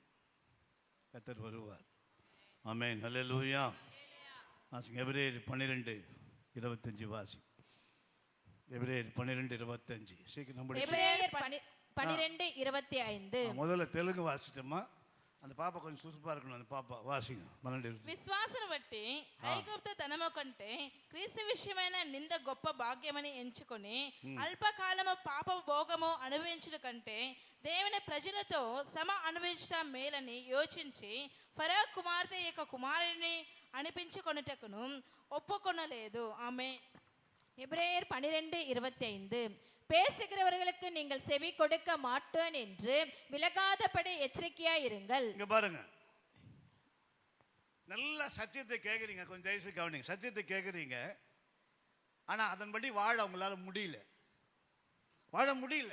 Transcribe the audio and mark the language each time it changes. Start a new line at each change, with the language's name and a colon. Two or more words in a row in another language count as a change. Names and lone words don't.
Tamil: கர்த்தர் வருவார். ஆமென். அல்லேலூயா. வாசிங்க. எபிரேயர் 12:25 வாசி. எபிரேயர் 12:25. சீக்கிரம் நம்ம எபிரேயர் 12:25. முதல்ல தெலுங்கு வாசிட்டோமா? அந்த பாப்பா కొంచెం சுறுசுறுப்பா இருக்கணும். அந்த பாப்பா వాసింగ్ 12.
Telugu: విశ్వాసం బట్టి ఐగుప్తు ధనము కంటే క్రీస్తు విషయమైన నింద గొప్ప భాగ్యమని ఎంచుకొని అల్పకాలము పాప భోగము అనుభవించుట కంటే దేవుని ప్రజలతో శ్రమ అనుభవించడం మేలని యోచించి ఫరో కుమార్తె యొక్క కుమారుని అనిపించుకొనుటకును ఒప్పుకొనలేదు. ఆమె.
Tamil: எபிரேயர் 12:25. பேசுகிறவர்களுக்கு நீங்கள் செவி கொடுக்க மாட்டேன் என்று விலகாதபடி எச்சரிக்கையா இருங்கள். இங்க பாருங்க, நல்ல சத்தியத்தை கேட்குறீங்க, கொஞ்சம் தயவுசெய்து கவனிங்க. சத்தியத்தை கேட்குறீங்க, ஆனா அதன்படி வாழ அவங்களால முடியல, வாழ முடியல.